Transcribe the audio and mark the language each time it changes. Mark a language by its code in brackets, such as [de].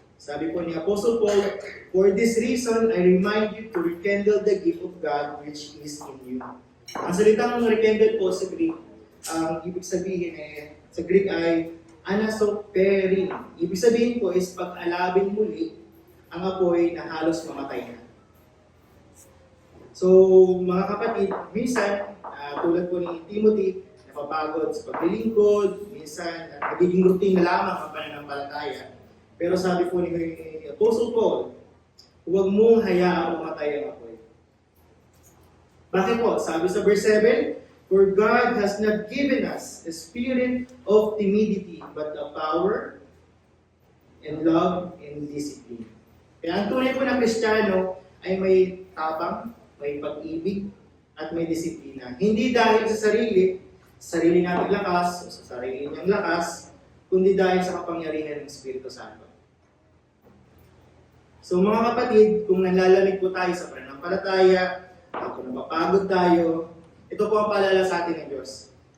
[tl] Sabi po ni [en] Apostle Paul, for this reason, I remind you to rekindle the gift of God which is in you. [tl] Ang salitang rekindle po sa Greek, ang ibig sabihin sa Greek ay anasoperin. Ibig sabihin po is pag-alabin muli ang apoy na halos mamatay na. So, mga kapatid, minsan, tulad po ni Timothy, napapagod sa paglilingkod, minsan, nagiging routine na lamang ang pananampalataya. Pero sabi po ni Apostle Paul, huwag mong hayaang mamatay ang apoy. Bakit po? Sabi sa [en] verse 7, for God has not given us a spirit of timidity, but a power and love and discipline. [tl] Kaya ang tunay po ng Kristiyano ay may tapang, may pag-ibig, at may disiplina. Hindi dahil sa sarili nating lakas, o sa sarili niyang lakas, kundi dahil sa kapangyarihan ng Espiritu Santo. So mga kapatid, kung nanlalamig po tayo sa pananampalataya, kung napapagod tayo, ito po ang paalala sa atin ng Diyos.